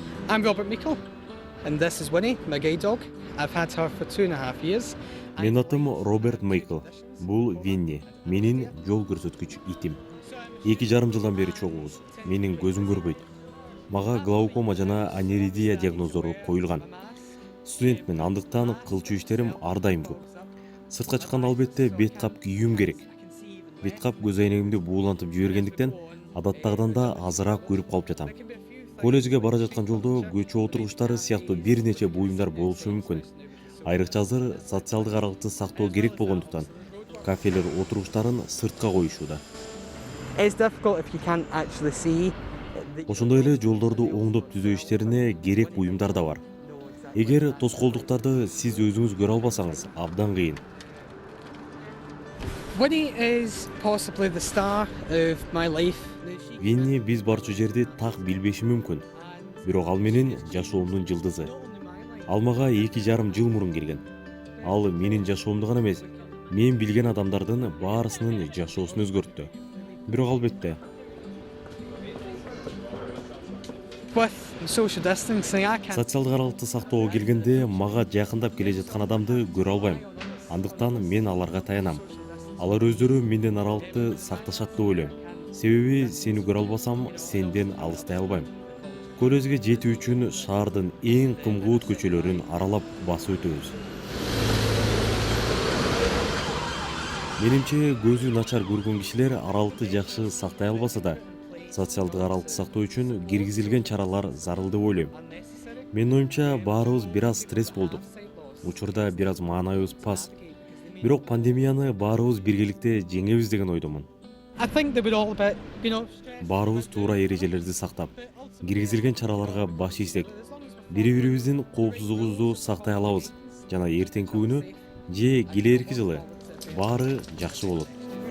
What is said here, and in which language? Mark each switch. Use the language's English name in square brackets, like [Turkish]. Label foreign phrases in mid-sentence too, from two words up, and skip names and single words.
[English] I'm Robert Meikle, and this is Winnie, my guide dog. I've had her for 2.5 years. [Kyrgyz] Менин атым Роберт Мейкл. Бул Винни, менин жол көрсөткүч итим. 2,5 жылдан бери чогубуз. Менин көзүм көрбөйт. Мага глаукома жана аниридия диагноздору коюлган. Студентмин, андыктан кылчу иштерим ар дайым көп. Сыртка чыкканда албетте бет кап кийүүм керек. Бет кап көз айнегимди буулантып жибергендиктен адаттагыдан да азыраак көрүп калып жатам. Колледжге бара жаткан жолдо көчө отургучтары сыяктуу бир нече буюмдар болушу мүмкүн. Айрыкча азыр социалдык аралыкты сактоо керек болгондуктан кафелер отургучтарын сыртка коюшууда. [English] It's difficult if you can't actually see. [Kyrgyz] Ошондой эле жолдорду оңдоп түзөө иштерине керек буюмдар да бар. Эгер тоскоолдуктарды сиз өзүңүз көрө албасаңыз, абдан кыйын. [English] Winnie is possibly the star of my life. [Kyrgyz] Винни биз барчу жерди так билбеши мүмкүн. Бирок ал менин жашоомдун жылдызы. Ал мага 2,5 жыл мурун келген. Ал менин жашоомду гана эмес, мен билген адамдардын баарысынын жашоосун өзгөрттү. Бирок албетте, [English] With social distancing, I can't. [Kyrgyz] социалдык аралыкты сактоого келгенде мага жакындап келе жаткан адамды көрө албайм. Андыктан мен аларга таянам. Алар өздөрү менден аралыкты сакташат деп ойлойм. Себеби сени көрө албасам, сенден алыстай албайм. Колледжге жетүү үчүн шаардын эң кымгуут көчөлөрүн аралап басып өтөбүз. Менимче көзү начар көргөн кишилер аралыкты жакшы сактай албаса да, социалдык аралыкты сактоо үчүн киргизилген чаралар зарыл деп ойлойм. Менин оюмча баарыбыз бир аз стресс болдук. Учурда бир аз маанайыбыз пас. Бирок пандемияны баарыбыз биргеликте жеңебиз деген ойдомун. [English] I think they were all a bit, [Kyrgyz] Баарыбыз туура эрежелерди сактап, киргизилген чараларга баш ийсек, бири-бирибиздин коопсуздугубузду сактай алабыз жана эртеңки күнү же келээрки жылы баары жакшы болот.